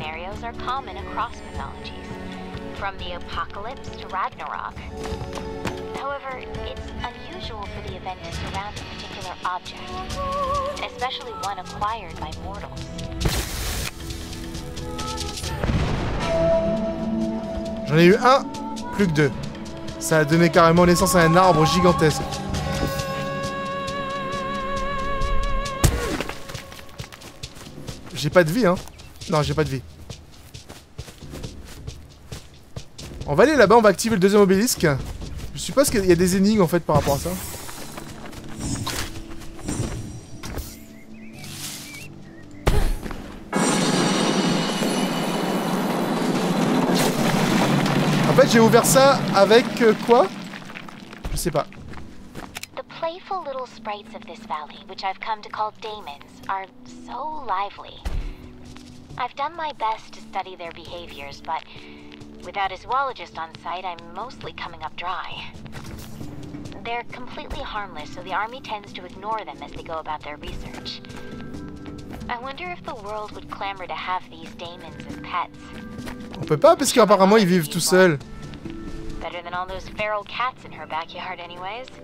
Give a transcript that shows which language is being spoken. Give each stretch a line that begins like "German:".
English: Scenarios are common across mythologies, from the apocalypse to Ragnarok. However, it's unusual for the event to surround a particular object, especially one acquired by mortals.
French: J'en ai eu un, plus que deux. Ça a donné carrément naissance à un arbre gigantesque. J'ai pas de vie, hein. Non, j'ai pas de vie. On va aller là-bas, on va activer le deuxième obélisque. Je suppose qu'il y a des énigmes en fait par rapport à ça. En fait, j'ai ouvert ça avec quoi? Je sais pas.
English: The playful little sprites of this valley, which I've come to call daemons, are so lively. I've done my best to study their behaviors, but without a zoologist on site, I'm mostly coming up dry. They're completely harmless, so the army tends to ignore them as they go about their research. I wonder if the world would clamor to have these daemons as pets.
French: On peut pas parce qu'apparemment ils vivent tout seuls.
English: Better than all those feral cats in her backyard anyways.